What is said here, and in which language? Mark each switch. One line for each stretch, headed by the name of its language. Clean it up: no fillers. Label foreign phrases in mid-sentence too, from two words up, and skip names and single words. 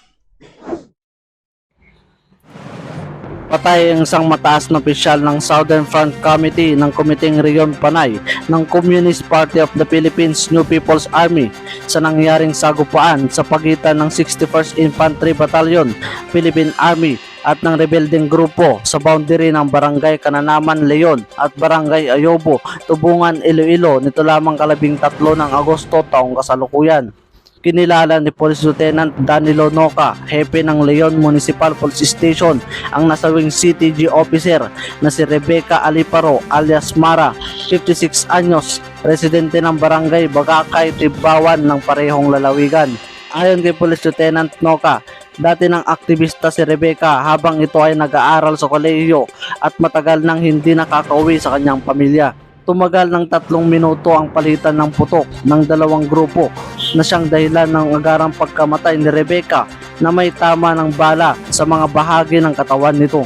Filipino: Patay ang isang mataas na opisyal ng Southern Front Committee ng Komiteng Rehiyon Panay ng Communist Party of the Philippines New People's Army sa nangyaring sagupaan sa pagitan ng 61st Infantry Battalion, Philippine Army at ng rebeldeng grupo sa boundary ng Barangay Kananaman, Leon at Barangay Ayobo, Tubungan, Iloilo nito lamang 13 ng Agosto taong kasalukuyan. Kinilala ni Police Lieutenant Danilo Noca, hepe ng Leon Municipal Police Station, ang nasawing
English: CTG officer
Filipino: na si Rebecca Aliparo alias Mara, 56 anyos, residente ng Barangay Bagakay, Tibawan ng parehong lalawigan. Ayon kay Police Lieutenant Noca, dati ng aktivista si Rebecca habang ito ay nag-aaral sa kolehiyo at matagal nang hindi nakakauwi sa kanyang pamilya. Tumagal ng 3 minuto ang palitan ng putok ng dalawang grupo na siyang dahilan ng agarang pagkamatay ni Rebecca na may tama ng bala sa mga bahagi ng katawan nito.